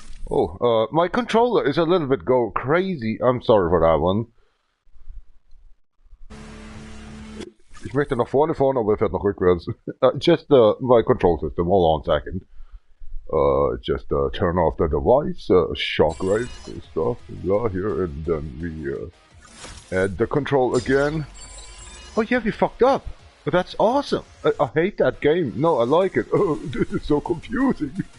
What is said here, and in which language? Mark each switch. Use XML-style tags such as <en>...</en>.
<en>Oh, my controller is a little bit go crazy. I'm sorry for that one.</en> <de>Ich möchte nach vorne fahren, aber er fährt nach rückwärts.</de> <en>Just my control system. Hold on a second. Just turn off the device, shockwave stuff, blah, here, and then we add the control again. Oh yeah, we fucked up. That's awesome. I hate that game. No, I like it. Oh, this is so confusing.</en>